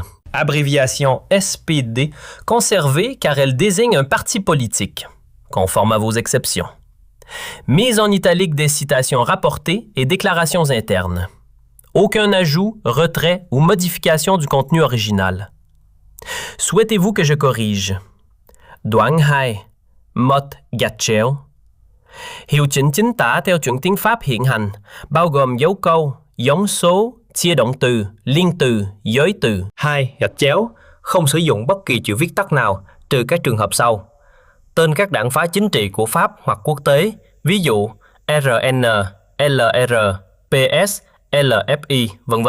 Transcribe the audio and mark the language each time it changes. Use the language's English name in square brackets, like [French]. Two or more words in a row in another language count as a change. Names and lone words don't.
[French] Abréviation SPD, conservée car elle désigne un parti politique, conforme à vos exceptions. Mise en italique des citations rapportées et déclarations internes. Aucun ajout, retrait ou modification du contenu original. Souhaitez-vous que je corrige? [Vietnamese] Doang hai, mot gatcheo. Hiệu chỉnh chính tả theo chuẩn tiếng Pháp hiện hành, bao gồm dấu câu, giống số, chia động từ, liên từ, giới từ. 2. Gạch chéo, không sử dụng bất kỳ chữ viết tắt nào, trừ các trường hợp sau. Tên các đảng phái chính trị của Pháp hoặc quốc tế, ví dụ RN, LR, PS, LFI, v.v.